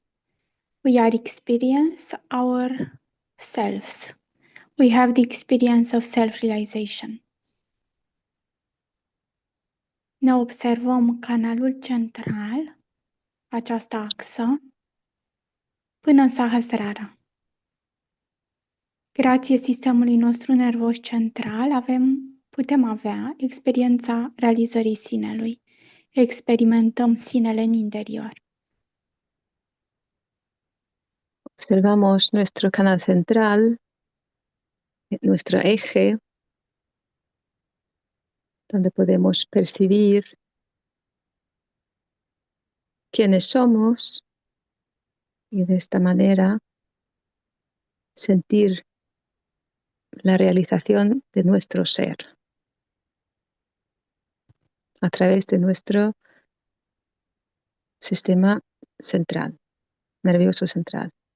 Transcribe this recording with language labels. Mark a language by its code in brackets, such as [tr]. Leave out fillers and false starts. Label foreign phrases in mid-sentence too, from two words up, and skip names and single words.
[en] We are experience ourselves. We have the experience of self-realization. [ro] Ne observăm canalul central, această axă, până în Sahasrara. Grație sistemului nostru nervos central putem avea experiența realizării sinelui. Experimentăm sinele în interior. [es] Observamos nuestro canal central, nuestro eje, donde podemos percibir quiénes somos y de esta manera sentir la realización de nuestro ser a través de nuestro sistema central, nervioso central.